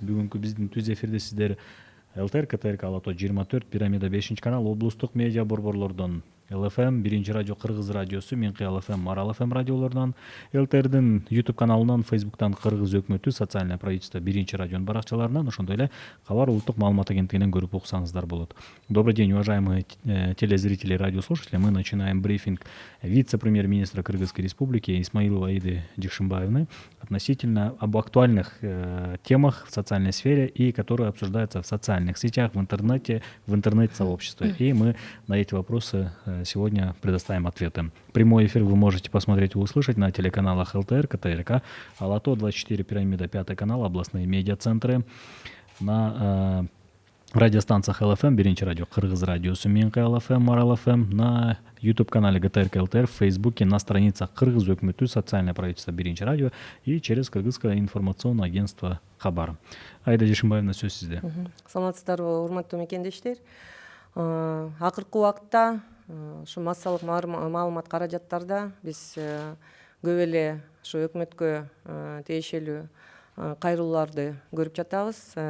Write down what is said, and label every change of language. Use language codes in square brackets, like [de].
[ky] Бүгүнкү биздин түз эфирде сиздер ЛТР, КТРК, Алато 24, Пирамида 5-канал, облустук медиа борборлордон ЛФМ, 1-радио Кыргыз радиосу, Менкый ЛФМ, Марал ФМ радиолорунан, ЛТРдин YouTube каналынан, Facebook'tan Кыргыз өкмөтү, социальное правительство 1-радионун баракчаларынан, ошондой эле Кабар улуттук маалымат агенттигинен көрүп уксаңыздар болот. [ru] Добрый день, уважаемые телезрители и радиослушатели. Мы начинаем брифинг вице-премьер-министра Кыргызской Республики Исмаиловой Аиды Жекшенбаевны относительно об актуальных темах в социальной сфере и которые обсуждаются в социальных сетях, в интернете, в интернет-сообществе. И мы на эти вопросы сегодня предоставим ответы. Прямой эфир вы можете посмотреть и услышать на телеканалах ЛТР, КТРК, Алато 24, Пирамида 5 канал, областные медиацентры, на радиостанциях ЛФМ, 1-радио Кыргыз радиосу, Менкый ЛФМ, Марал ФМ, на YouTube-канале ГТРК ЛТР, в Фейсбуке, на страницах Кыргыз өкмөтү, социальное правительство 1-радио и через Кыргызское информационное агентство Хабар. [ky] Аида Жекшенбаевна, сөз сизде. Саламатсыздарбы, урматтуу мекендештер. Акыркы убакытта ушу массалык маалымат каражаттарда биз көп эле ушу өкмөткө тиешелүү кайрылууларды көрүп жатабыз.